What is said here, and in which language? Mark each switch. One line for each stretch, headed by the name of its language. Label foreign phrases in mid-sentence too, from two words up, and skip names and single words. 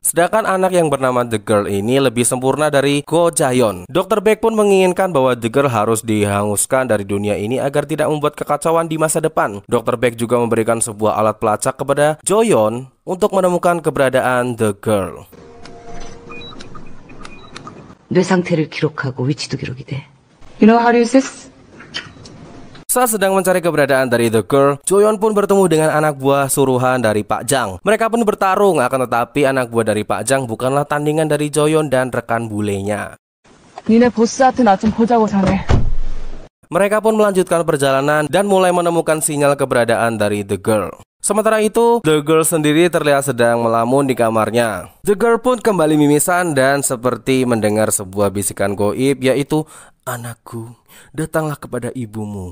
Indonesian: Sedangkan anak yang bernama The Girl ini lebih sempurna dari Ko Jaeon. Dr. Baek pun menginginkan bahwa The Girl harus dihanguskan dari dunia ini agar tidak membuat kekacauan di masa depan. Dr. Baek juga memberikan sebuah alat pelacak kepada Joyeon untuk menemukan keberadaan The Girl.
Korean: 뇌 상태를 기록하고 위치도 기록이 돼.
English: You know how to use this?
Indonesian: Saat sedang mencari keberadaan dari The Girl, Joyeon pun bertemu dengan anak buah suruhan dari Pak Jang. Mereka pun bertarung, akan tetapi anak buah dari Pak Jang bukanlah tandingan dari Joyeon dan rekan bulenya.
Korean: 니네 보스한테 나 좀 보자고 전해.
Indonesian: Mereka pun melanjutkan perjalanan dan mulai menemukan sinyal keberadaan dari The Girl. Sementara itu, The Girl sendiri terlihat sedang melamun di kamarnya. The Girl pun kembali mimisan dan seperti mendengar sebuah bisikan goib, yaitu, "Anakku, datanglah kepada ibumu."